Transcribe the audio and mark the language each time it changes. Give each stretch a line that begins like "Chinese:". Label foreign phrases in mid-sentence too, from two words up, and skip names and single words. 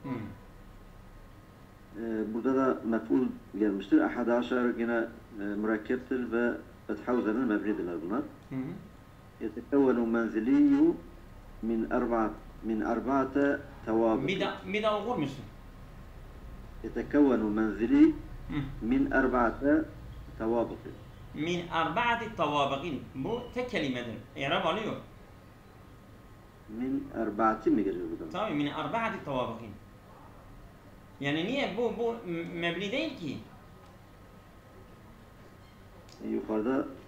Turkish: Burada da mef'ul gelmiştir. 11 yine mürekkeptir ve fetha üzere mebnidirler bunlar.
Arabic: يتكون منزلي من أربعة توابق
Turkish: bir daha okur musun?
Arabic: يتكون منزلي من 4 توابق. من 4 طوابق.
Turkish: Bu tek kelimedir. İrab alıyor. Min 4 mi geliyor burada?
Arabic: Tabii من 4 طوابق.
Turkish: Yani niye bu mebni değil ki? Yukarıda